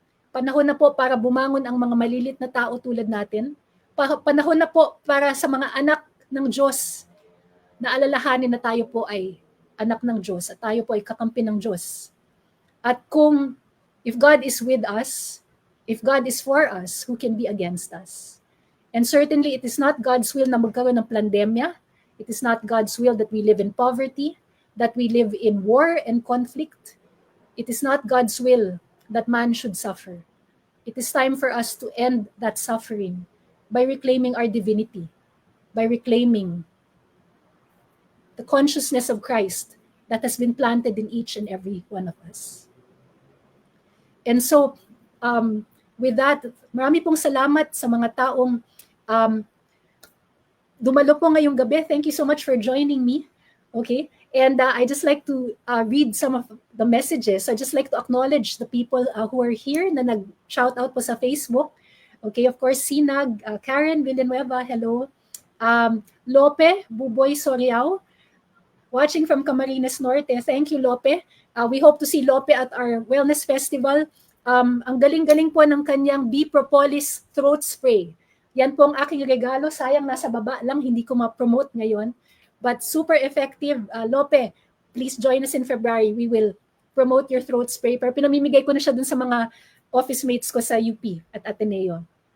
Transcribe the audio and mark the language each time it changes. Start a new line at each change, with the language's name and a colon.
Filipino: Panahon na po para bumangon ang mga malilit na tao tulad natin. Panahon na po para sa mga anak ng Diyos na alalahanin na tayo po ay anak ng Diyos at tayo po ay kakampi ng Diyos.
English: At kung if God is with us, if God is for us, who can be against us? And certainly it is not God's will na magkaroon ng pandemya. It is not God's will that we live in poverty, that we live in war and conflict. It is not God's will that man should suffer. It is time for us to end that suffering by reclaiming our divinity, by reclaiming the consciousness of Christ that has been planted in each and every one of us.
Filipino: And so, with that, marami pong salamat sa mga taong dumalo po ngayong gabi.
English: Thank you so much for joining me. Okay? And I just like to read some of the messages. I just like to acknowledge the people who are here na nag-shout out po sa Facebook. Okay, of course, Sinag, Karen Villanueva, hello. Lope, Buboy Soriao, watching from Camarines Norte. Thank you, Lope. We hope to see Lope at our Wellness Festival.
Filipino: Ang galing-galing po ng kanyang Bee Propolis throat spray. Yan po ang aking regalo. Sayang nasa baba lang, hindi ko ma-promote ngayon.
English: But super effective. Lope, please join us in February. We will promote your throat spray.
Filipino: Pero pinamimigay ko na siya dun sa mga office mates ko sa UP at Ateneo.